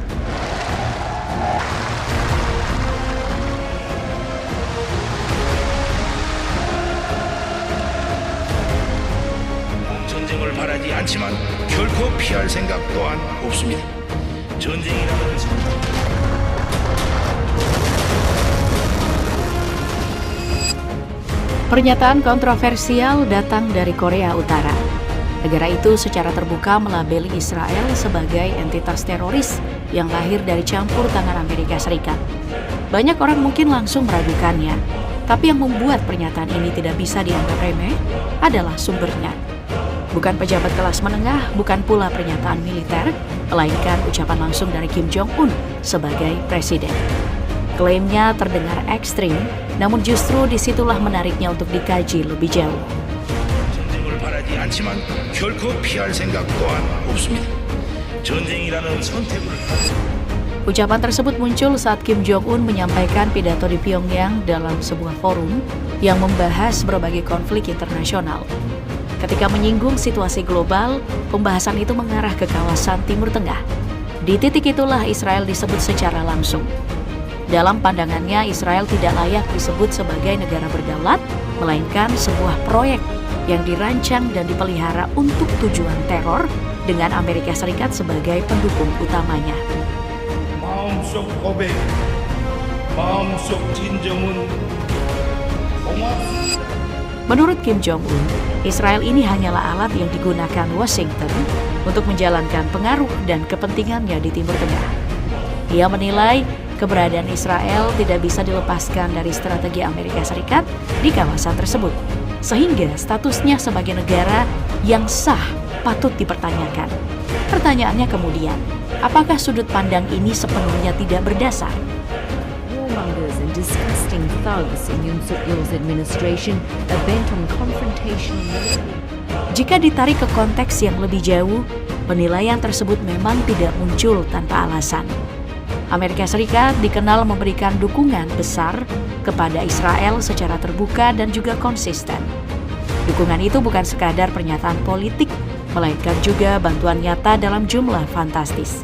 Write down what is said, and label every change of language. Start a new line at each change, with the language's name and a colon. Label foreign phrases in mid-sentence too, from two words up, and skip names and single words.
Korean: 전쟁을 바라지 않지만 결코 피할 생각 또한 없습니다. 전쟁이라는
Indonesian: Pernyataan kontroversial datang dari Korea Utara. Negara itu secara terbuka melabeli Israel sebagai entitas teroris yang lahir dari campur tangan Amerika Serikat. Banyak orang mungkin langsung meragukannya, tapi yang membuat pernyataan ini tidak bisa dianggap remeh adalah sumbernya. Bukan pejabat kelas menengah, bukan pula pernyataan militer, melainkan ucapan langsung dari Kim Jong-un sebagai presiden. Klaimnya terdengar ekstrim, namun justru disitulah menariknya untuk dikaji lebih jauh.
Korean: 전쟁을 바라지 않지만 결코 피할 생각 또한 없습니다. 전쟁이라는 선택을
Indonesian: Ucapan tersebut muncul saat Kim Jong-un menyampaikan pidato di Pyongyang dalam sebuah forum yang membahas berbagai konflik internasional. Ketika menyinggung situasi global, pembahasan itu mengarah ke kawasan Timur Tengah. Di titik itulah Israel disebut secara langsung. Dalam pandangannya, Israel tidak layak disebut sebagai negara berdaulat, melainkan sebuah proyek yang dirancang dan dipelihara untuk tujuan teror dengan Amerika Serikat sebagai pendukung utamanya.
Korean: 마음속 고백, 마음속 진정은 고맙습니다.
Indonesian: Menurut Kim Jong-un, Israel ini hanyalah alat yang digunakan Washington untuk menjalankan pengaruh dan kepentingannya di Timur Tengah. Ia menilai keberadaan Israel tidak bisa dilepaskan dari strategi Amerika Serikat di kawasan tersebut, sehingga statusnya sebagai negara yang sah patut dipertanyakan. Pertanyaannya kemudian, apakah sudut pandang ini sepenuhnya tidak berdasar?
English: Warmongers and disgusting thugs in Yoon Suk-yeol's administration are bent on confrontation.
Indonesian: Jika ditarik ke konteks yang lebih jauh, penilaian tersebut memang tidak muncul tanpa alasan. Amerika Serikat dikenal memberikan dukungan besar kepada Israel secara terbuka dan juga konsisten. Dukungan itu bukan sekadar pernyataan politik, melainkan juga bantuan nyata dalam jumlah fantastis.